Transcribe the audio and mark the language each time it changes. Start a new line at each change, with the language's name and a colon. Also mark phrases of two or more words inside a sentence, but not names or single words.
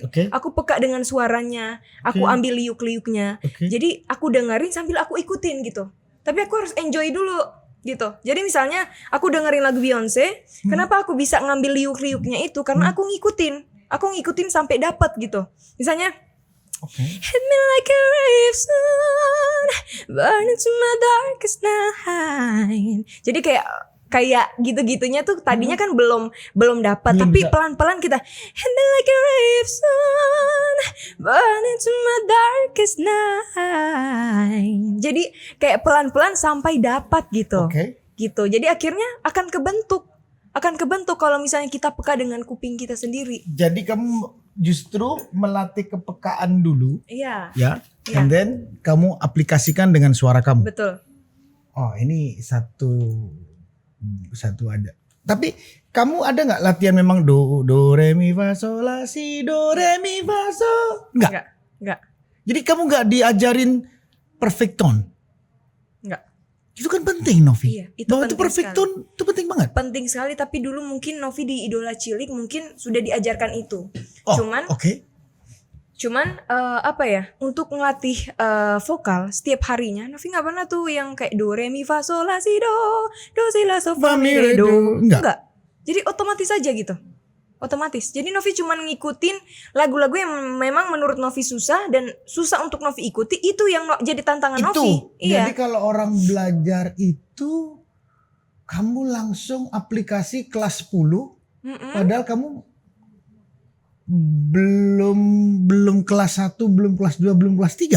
Indonesian: Aku peka dengan suaranya, aku ambil liuk-liuknya. Jadi aku dengerin sambil aku ikutin gitu. Tapi aku harus enjoy dulu gitu. Jadi misalnya aku dengerin lagu Beyonce, kenapa aku bisa ngambil liuk-liuknya itu? Karena aku ngikutin sampai dapat gitu. Misalnya Oke.
English: Hit me like a wave sun, burn into my darkest night.
Indonesian: Jadi kayak gitu-gitunya tuh tadinya kan belum dapat, tapi bisa. pelan-pelan kita
English: hit me like a wave sun, burn into my darkest night.
Indonesian: Jadi kayak pelan-pelan sampai dapat gitu. Oke. Gitu. Jadi akhirnya akan kebentuk kalau misalnya kita peka dengan kuping kita sendiri. Jadi kamu justru melatih kepekaan dulu, Iya. ya, Iya.
English: and then
Indonesian: kamu aplikasikan dengan suara kamu. Betul. Oh, ini satu ada. Tapi kamu ada nggak latihan memang do re mi fa sol la si do re mi fa sol? Nggak. Jadi kamu nggak diajarin
English: perfect tone?
Indonesian: Nggak. Itu kan penting, Novi. Iya, itu bahwa itu penting perfect sekali. tone itu penting banget. Penting sekali, tapi dulu mungkin Novi di Idola Cilik mungkin sudah diajarkan itu. Oh, Cuman apa ya, untuk ngelatih vokal setiap harinya Novi nggak pernah tuh yang kayak do re mi fa sol la si do si la so fa mi re do. Enggak. Jadi otomatis aja gitu. Otomatis. Jadi Novi cuma ngikutin lagu-lagu yang memang menurut Novi susah dan susah untuk Novi ikuti, itu yang jadi tantangan itu. Novi. Iya. Jadi kalau orang belajar itu, kamu langsung aplikasi kelas 10, padahal kamu belum kelas 1, belum kelas 2, belum kelas 3.